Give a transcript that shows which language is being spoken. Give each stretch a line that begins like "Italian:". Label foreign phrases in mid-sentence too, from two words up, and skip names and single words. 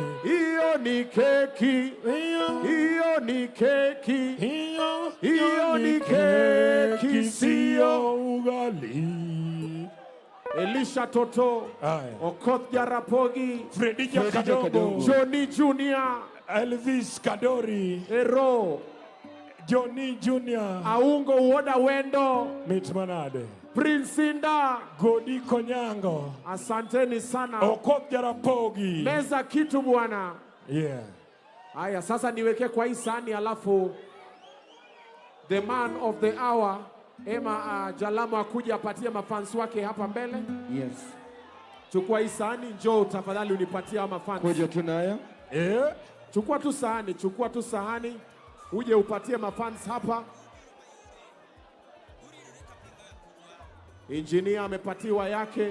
Swahili: Iyo ni keki. Iyo ni keki. Iyo ni keki siyo ugali. Elisha Toto, Okoth Jarapogi, Freddy Kadogo, Johnny Junior, Elvis Kadori, Ero, Johnny Junior, Aungo Woda Wendo, Mitmanade, Prince Inda, Godi Konyango, asanteni sana. Okoth Jarapogi, Meza kitu bwana.
English: Yeah.
Swahili: Aya, sasa niweke kwa hii sahani alafu
English: the man of the hour
Swahili: Emma JALAMO akuja apatie mafans wake hapa mbele.
English: Yes.
Swahili: Chukua hii sahani, njoo tafadhali unipatie hao mafans. Kuja tunayo. Chukua tu sahani. Uje upatie mafans hapa. Engineer amepatiwa yake.